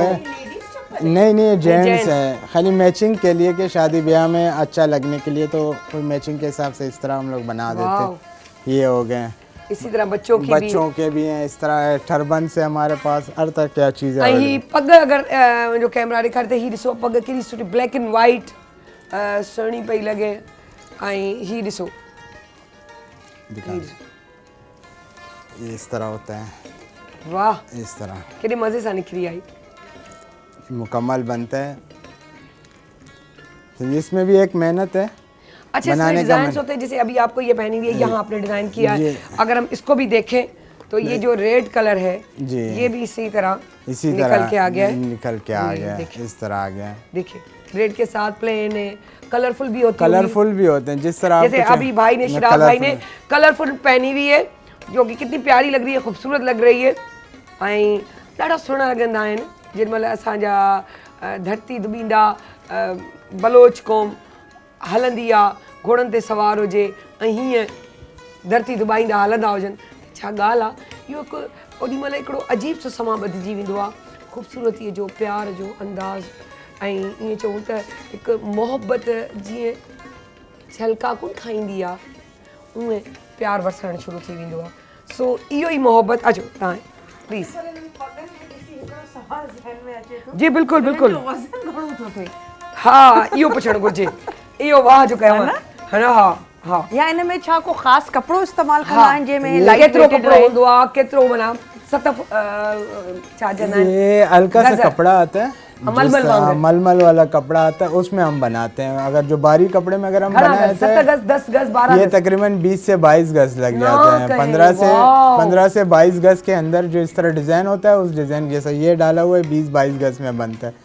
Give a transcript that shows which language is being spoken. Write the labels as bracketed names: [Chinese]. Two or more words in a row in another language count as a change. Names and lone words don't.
[Urdu] نہیں، جینٹس ہے، خالی میچنگ کے لیے کہ شادی بیاہ میں اچھا لگنے کے لیے، تو کوئی میچنگ کے حساب سے اس طرح ہم لوگ بنا دیتے ہیں. یہ ہو گئے. اسی طرح بچوں کے بھی ہیں، اس طرح ٹربن سے ہمارے پاس ہر طرح کیا چیز ہے. [Sindhi] ही पग अगर जो कैमरा ॾेखारते ही ॾिसो पग केॾी सुठी [English] black and white [Sindhi] सुहिणी पई लॻे। ऐं ही ॾिसो, [Urdu] یہ اس طرح ہوتا ہے. واہ, اس طرح [Sindhi] केॾे मज़े सां निकली आई, [Urdu] مکمل بنتا ہے۔ تو اس میں بھی ایک محنت ہے. اچھا، اس میں ڈیزائن ہوتے ہیں، جیسے ابھی آپ کو یہ پہنی ہوئی ہے، یہاں آپ نے ڈیزائن کیا ہے. اگر ہم اس کو بھی دیکھیں تو یہ جو [English] red color [Urdu] ہے یہ بھی اسی طرح نکل کے آ گیا ہے, اس طرح آ گیا. دیکھیے، ریڈ کے ساتھ پلین ہے، کلرفل بھی ہوتے ہیں جس طرح. جیسے ابھی بھائی نے، شیراز بھائی نے کلرفل پہنی ہوئی ہے، جو کہ کتنی پیاری لگ رہی ہے، خوبصورت لگ رہی ہے. [Sindhi] ऐं ॾाढा सुहिणा लॻंदा आहिनि जेॾी महिल असांजा धरती दुबींदा बलोच क़ौम हलंदी आहे, घोड़नि ते सवार हुजे ऐं हीअं धरती दुबाईंदा हलंदा हुजनि, छा ॻाल्हि आहे। इहो हिकु ओॾी महिल हिकिड़ो अजीब सो समां बदिजी वेंदो आहे, ख़ूबसूरतीअ जो, प्यार जो अंदाज़। ऐं ईअं चऊं त हिकु मोहबत जीअं छलका कोन खाईंदी आहे, उहे प्यार वसणु शुरू थी वेंदो आहे। सो इहो ई मोहबत। अचो तव्हां प्लीज़। जी बिल्कुलु बिल्कुलु, हाँ, इहो पुछणु घुरिजे, इहो वाह जो कयो है ना। हाँ, या इन में छा को ख़ासि कपिड़ो इस्तेमालु कंदा आहिनि जंहिंमें लाइट केतिरो कपिड़ो हूंदो आहे, केतिरो माना छा चवंदा आहिनि, [Urdu] یہ ہلکا سا کپڑا آتا ہے، ململ والا کپڑا آتا ہے، اس میں ہم بناتے ہیں. اگر جو باریک کپڑے میں اگر ہم بنائے 7 گز 10 گز 12 یہ تقریباً 20 سے 22 گز لگ جاتے ہیں۔ 15 سے 22 گز کے اندر جو اس طرح ڈیزائن ہوتا ہے، اس ڈیزائن جیسا یہ ڈالا ہوا ہے 20-22 گز میں بنتا ہے.